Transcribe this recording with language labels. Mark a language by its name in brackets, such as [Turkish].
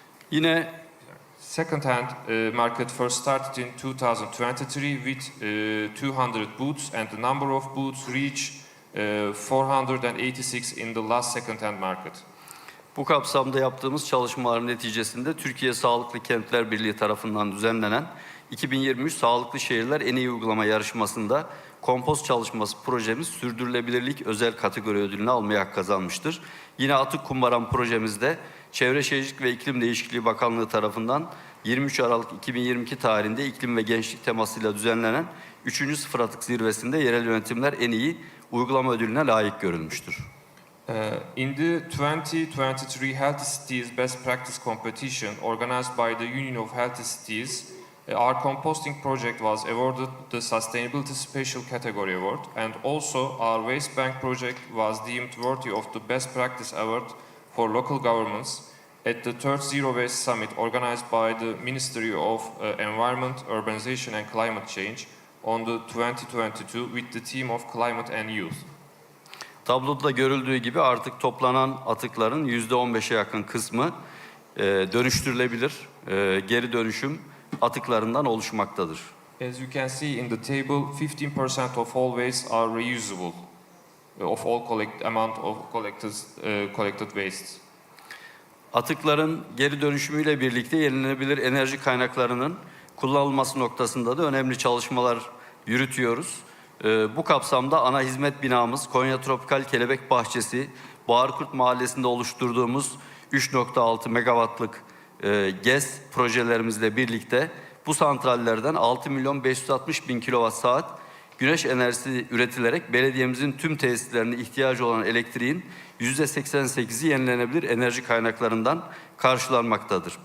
[Turkish] Yine [English] Second-hand market first started in 2023 with 200 booths, and the number of booths reached 486 in the last second-hand market. [Turkish] bu kapsamda yaptığımız çalışmaların neticesinde Türkiye Sağlıklı Kentler Birliği tarafından düzenlenen 2023 Sağlıklı Şehirler En İyi Uygulama Yarışması'nda kompost çalışması projemiz sürdürülebilirlik özel kategori ödülünü almaya hak kazanmıştır. Yine Atık Kumbaran projemizde Çevre Şehircilik ve İklim Değişikliği Bakanlığı tarafından 23 Aralık 2022 tarihinde iklim ve gençlik temasıyla düzenlenen 3. Sıfır Atık Zirvesi'nde yerel yönetimler en iyi uygulama ödülüne layık görülmüştür. [English] In the 2023 Healthy Cities Best Practice Competition organized by the Union of Healthy Cities, our composting project was awarded the Sustainability Special Category Award, and also our Waste Bank project was deemed worthy of the Best Practice Award for local governments at the third Zero Waste Summit organized by the Ministry of Environment, Urbanization and Climate Change on the 2022 with the theme of Climate and Youth. [Turkish] Tabloda görüldüğü gibi artık toplanan atıkların %15'e yakın kısmı dönüştürülebilir geri dönüşüm atıklarından oluşmaktadır. [English] As you can see in the table, 15% of all waste are reusable, of all amount of collected waste. [Turkish] Atıkların geri dönüşümüyle birlikte yenilenebilir enerji kaynaklarının kullanılması noktasında da önemli çalışmalar yürütüyoruz. Bu kapsamda ana hizmet binamız Konya Tropikal Kelebek Bahçesi, Bağırkurt Mahallesi'nde oluşturduğumuz 3.6 megawattlık GES projelerimizle birlikte bu santrallerden 6.560.000 kilowatt saat güneş enerjisi üretilerek belediyemizin tüm tesislerine ihtiyacı olan elektriğin %88'i yenilenebilir enerji kaynaklarından karşılanmaktadır.